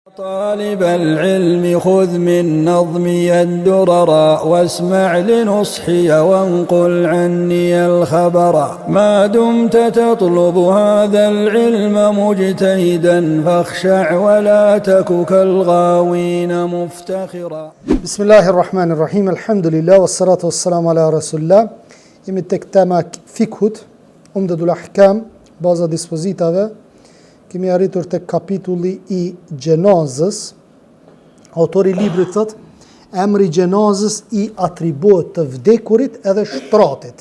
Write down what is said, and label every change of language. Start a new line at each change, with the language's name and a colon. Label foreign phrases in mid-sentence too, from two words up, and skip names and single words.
Arabic: طالب العلم خذ من نظمي الدرر واسمع لنصحي وانقل عني الخبر ما دمت تطلب هذا العلم مجتهدا فاخشع ولا تك كالغاوين مفتخرا. بسم الله الرحمن الرحيم الحمد لله والصلاة والسلام على رسول الله.
Albanian: Jemi tek tema fikhut, umdatul ahkam, baza dispozitave. Kemi arritur tek kapitulli i gjenazës. Autori i librit thot, emri gjenazës i atribuohet të vdekurit edhe shtratit.